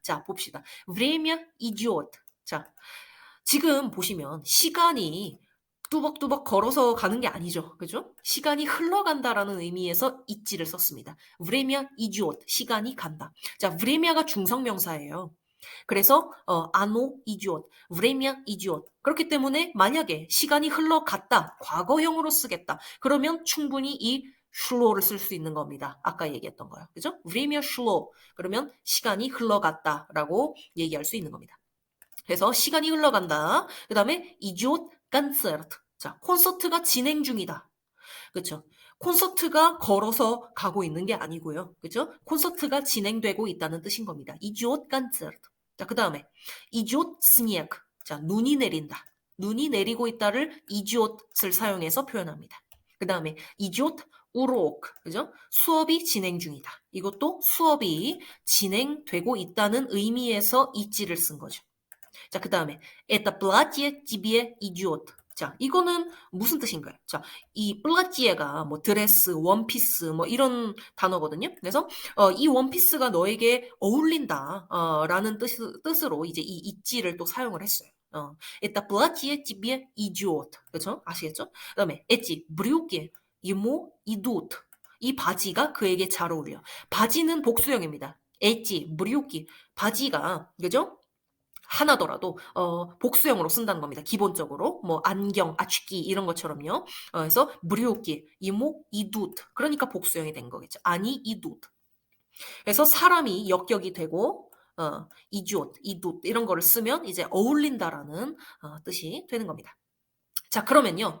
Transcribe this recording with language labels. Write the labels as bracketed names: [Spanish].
[Korean] 자, 봅시다. [Russian] Время идет. [Korean] 자, 지금 보시면 시간이 뚜벅뚜벅 걸어서 가는 게 아니죠. 그죠? 시간이 흘러간다라는 의미에서 있지를 썼습니다. [Russian] Время идет. [Korean] 시간이 간다. 자, время가 중성명사예요. [Russian] 그래서 оно идет, время идет. [Korean] 그렇기 때문에 만약에 시간이 흘러갔다, 과거형으로 쓰겠다. 그러면 충분히 이 슐로를 쓸 수 있는 겁니다. 아까 얘기했던 거요. 그죠? [Russian] время шло. [Korean] 그러면 시간이 흘러갔다라고 얘기할 수 있는 겁니다. 그래서 시간이 흘러간다. [Russian] 그다음에 идет концерт. [Korean] 자, 콘서트가 진행 중이다. 그렇죠? 콘서트가 걸어서 가고 있는 게 아니고요. 그죠? 콘서트가 진행되고 있다는 뜻인 겁니다. [Russian] идет концерт. [Korean] 자, 그다음에 [Russian] идет снег. [Korean] 자, 눈이 내린다. 눈이 내리고 있다를 idet을 사용해서 표현합니다. [Russian] 그다음에 идет урок. [Korean] 그죠? 수업이 진행 중이다. 이것도 수업이 진행되고 있다는 의미에서 있지를 쓴 거죠. 자, 그다음에 [Russian] это платье тебе идет. [Korean] 자, 이거는 무슨 뜻인가요? 자, 이 플라티에가 뭐 드레스, 원피스 뭐 이런 단어거든요. 그래서 이 원피스가 너에게 어울린다 라는 뜻으로 이제 이 있지를 또 사용을 했어요. [Russian] Это платье тебе идет. [Korean] 그렇죠? 아시겠죠? [Russian] 그다음에 эти брюки ему идут. [Korean] 이 바지가 그에게 잘 어울려. 바지는 복수형입니다. [Russian] эти брюки [Korean] 바지가 그죠? 하나더라도 복수형으로 쓴다는 겁니다. 기본적으로 뭐 안경, 아치키 이런 것처럼요. 그래서 브리오키, 이모, 이두트. 그러니까 복수형이 된 거겠죠. 아니 이두트. 그래서 사람이 역격이 되고 이주옷, 이두트 이런 거를 쓰면 이제 어울린다라는 뜻이 되는 겁니다. 자, 그러면요.